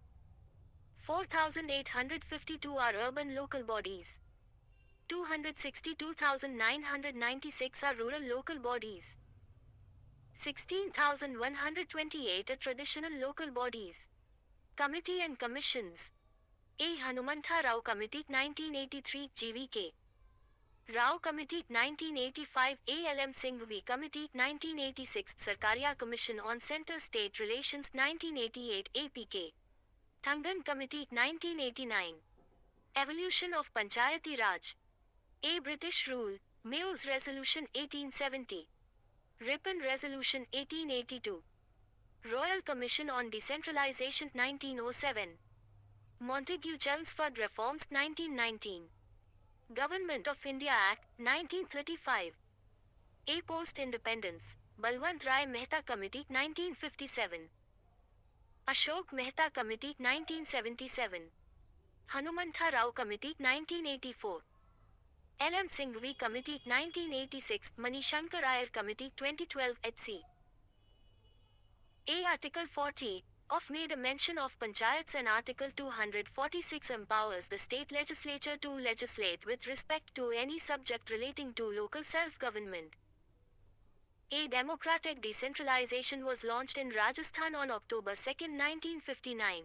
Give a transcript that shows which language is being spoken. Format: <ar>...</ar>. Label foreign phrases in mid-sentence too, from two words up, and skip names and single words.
<en>4,852 are urban local bodies. 262,996 are rural local bodies. 16,128 are traditional local bodies. Committee and Commissions. A. Hanumantha Rao Committee 1983 GVK. Rao Committee 1985. A. L. M. Singhvi Committee 1986. Sarkaria Commission on Center-State Relations 1988 APK. Thangan Committee 1989. Evolution of Panchayati Raj. A. British Rule Mayors Resolution 1870. Ripon Resolution 1882. Royal Commission on Decentralization 1907. Montagu-Chelmsford Reforms 1919. Government of India Act 1935. A Post-Independence. Balwant Rai Mehta Committee 1957. Ashok Mehta Committee 1977. Hanumantha Rao Committee 1984. L.M. Singhvi Committee 1986. Manishankar Iyer Committee 2012 etc. A. Article 40 of made a mention of panchayats and Article 246 empowers the state legislature to legislate with respect to any subject relating to local self-government. A democratic decentralization was launched in Rajasthan on October 2, 1959.</en>